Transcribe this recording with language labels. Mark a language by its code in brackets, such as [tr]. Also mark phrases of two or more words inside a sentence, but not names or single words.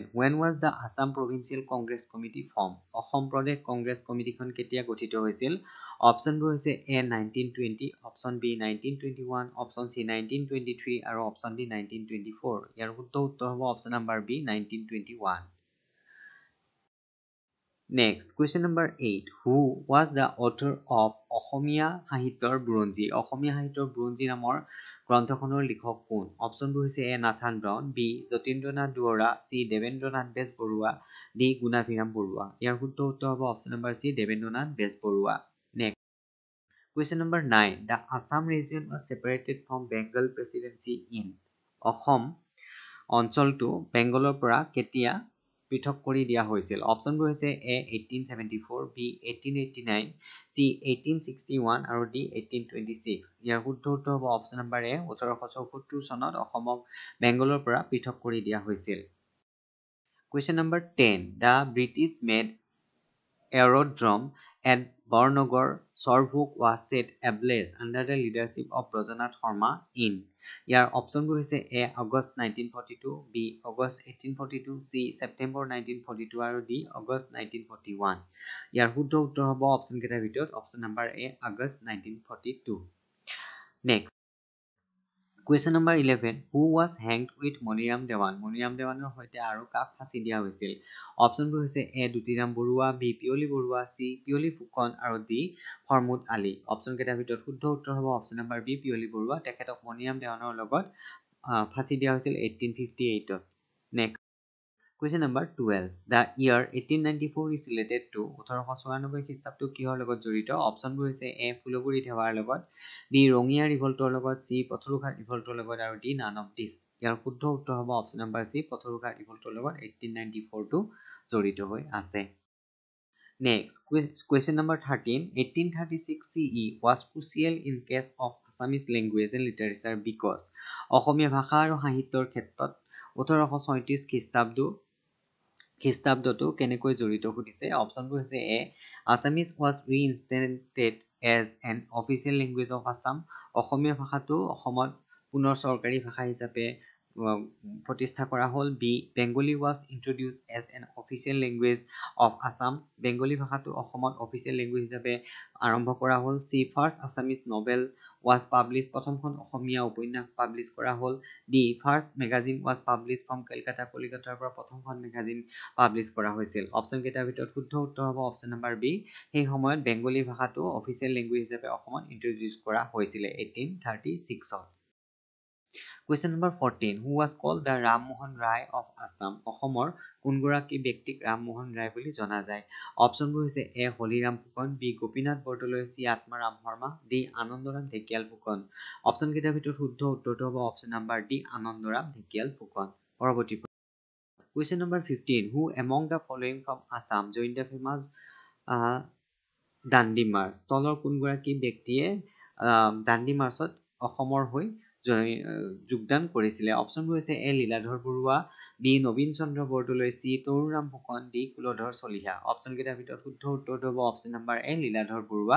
[en] When was the Assam Provincial Congress Committee formed? [as] Assam Pradesh Congress Committee খন কেতিয়া গঠিত হৈছিল? অপশ্যনবোৰ হৈছে A 1920, অপশ্যন B 1921, অপশ্যন C 1923 আৰু অপশ্যন D 1924. ইয়াৰ শুদ্ধ উত্তৰ হ'ব [en] option number [as] B 1921. [en] Next, question number 8. Who was the author of [as] অসমীয়া সাহিত্যৰ বুৰঞ্জী অসমীয়া সাহিত্যৰ বুৰঞ্জী নামৰ গ্ৰন্থখনৰ লিখক কোন অপশ্যনবোৰ হৈছে এ নাথান ব্ৰাউন বি যতীন্দ্ৰনাথ দুৱৰা সি দেৱেন্দ্ৰনাথ বেজবৰুৱা ডি গুণাভিৰাম বৰুৱা ইয়াৰ শুদ্ধ উত্তৰ হ'ব [en] option number C [as] দেৱেন্দ্ৰনাথ বেজবৰুৱা [en] Next Question number 9. The Assam region was separated from Bengal presidency in [as] অসম অঞ্চলটো বেংগলৰ পৰা কেতিয়া পৃথক কৰি দিয়া হৈছিল অপশ্যনবোৰ হৈছে এ 1874 বি 1889 সি 1861 আৰু ডি 1826 ইয়াৰ শুদ্ধ উত্তৰ হ'ব [en] option number A [as] 1874 চনত অসমক বেংগলৰ পৰা পৃথক কৰি দিয়া হৈছিল [en] Question number 10 The British made aerodrome at Barnagar, Sorvuk was set ablaze under the leadership of Brajanath Sharma in. [as] ইয়াৰ অপশ্যনবোৰ হৈছে A. August 1942, B. August 1842, C. September 1942 আৰু D. August 1941. ইয়াৰ শুদ্ধ উত্তৰ হ'ব অপশ্যন কেইটাৰ ভিতৰত [en] option number [as] A. [en] August 1942. Next. Question number 11. Who was hanged with Moniram Dewan? [as] Moniram Dewaনৰ সৈতে আৰু কাক ফাঁচি দিয়া হৈছিল? অপশ্যনবোৰ হৈছে A. দুতিৰাম বৰুৱা, B. পিয়লি বৰুৱা, C. পিয়লি ফুকন আৰু D. ফৰমুদ আলী। অপশ্যন কেইটাৰ ভিতৰত শুদ্ধ উত্তৰ হ'ব [en] option number [as] B. পিয়লি বৰুৱা। তেখেতক মনিৰাম দেৱানৰ লগত ফাঁচি দিয়া হৈছিল 1858ত। [en] নেক্সট। Question number 12. The year 1894 is related to [as] 1894 খ্ৰীষ্টাব্দটো কিহৰ লগত জড়িত? অপশ্যনবোৰ হৈছে A. ফুলগুৰি ধেৱাৰ লগত, B. ৰঙিয়া ৰিভল্টৰ লগত, C. পথৰুঘাট ৰিভল্টৰ লগত আৰু D. [en] none of this. [as] ইয়াৰ শুদ্ধ উত্তৰ হ'ব [en] option number [as] C. পথৰুঘাট ৰিভল্টৰ লগত 1894টো জড়িত হৈ আছে। [en] Next, question number 13. 1836 CE was crucial in case of Assamese language and literature because [as] অসমীয়া ভাষা আৰু সাহিত্যৰ ক্ষেত্ৰত 1836 খ্ৰীষ্টাব্দটো কেনেকৈ জড়িত সুধিছে? অপশ্যনবোৰ হৈছে A. [en] Assamese was reinstated as an official language of Assam. [as] অসমীয়া ভাষাটো অসমত পুনৰ চৰকাৰী ভাষা হিচাপে প্ৰতিষ্ঠা কৰা হ'ল। B. [en] Bengali was introduced as an official language of Assam. [as] বেংগলী ভাষাটো অসমত [en] official language [as] হিচাপে আৰম্ভ কৰা হ'ল। [en] C. First Assamese novel was published. [as] প্ৰথমখন অসমীয়া উপন্যাস পাব্লিছ কৰা হ'ল। [en] D. First magazine was published from Kolkata. [as] কলিকতাৰ পৰা প্ৰথমখন [en] magazine publish [as] কৰা হৈছিল। অপশ্যন কেইটাৰ ভিতৰত শুদ্ধ উত্তৰ হ'ব [en] option number [as] B. সেই সময়ত বেংগলী ভাষাটো [en] official language [as] হিচাপে অসমত ইন্ট্ৰডিউচ কৰা হৈছিলে 1836ত। [en] Question number 14. Who was called the Ram Mohan Rai of Assam? [as] অসমৰ কোনগৰাকী ব্যক্তিক ৰাম মোহন ৰায় বুলি জনা যায়? অপশ্যনবোৰ হৈছে A. হলিৰাম ফুকন, B. গোপীনাথ বৰদলৈ, C. আত্মাৰাম শৰ্মা, D. আনন্দৰাম ঢেকিয়াল ফুকন। অপশ্যন কেইটাৰ ভিতৰত শুদ্ধ উত্তৰটো হ'ব [en] option number [as] D. আনন্দৰাম ঢেকিয়াল ফুকন। পৰৱৰ্তী [en] Question number 15. Who among the following from Assam joined the famous Dandi March? [as] তলৰ কোনগৰাকী ব্যক্তিয়ে দাণ্ডি মাৰ্চত অসমৰ হৈ যোগদান কৰিছিলে? অপশ্যনবোৰ হৈছে A. লীলাধৰ বৰুৱা, B. নবীন চন্দ্ৰ বৰদলৈ, C. তৰুণৰাম ফুকন, D. কুলধৰ চলিহা। অপশ্যন কেইটাৰ ভিতৰত শুদ্ধ উত্তৰটো হ'ব [en] option number [as] A. লীলাধৰ বৰুৱা।